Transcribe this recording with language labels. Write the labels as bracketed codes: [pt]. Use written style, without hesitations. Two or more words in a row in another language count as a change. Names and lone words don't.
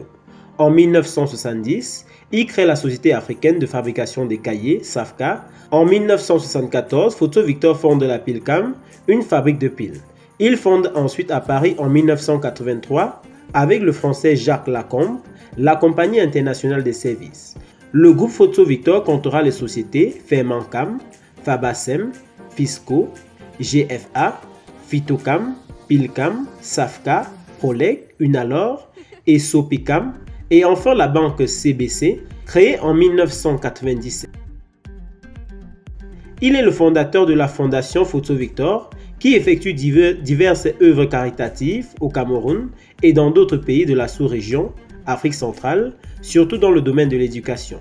[fr] En 1970, il crée la Société africaine de fabrication des cahiers, SAFCA. En 1974, Photo Victor fonde la Pilcam, une fabrique de piles. Il fonde ensuite à Paris en 1983, avec le français Jacques Lacombe, la Compagnie internationale des services. Le groupe Photo Victor comptera les sociétés Fermancam, Fabacem, Fisco, GFA, Phytocam, Pilcam, SAFCA, Proleg, Unalor et Sopicam, et enfin la banque CBC, créée en 1997. Il est le fondateur de la Fondation Photo Victor, qui effectue diverses œuvres caritatives au Cameroun et dans d'autres pays de la sous-région, Afrique centrale, surtout dans le domaine de l'éducation.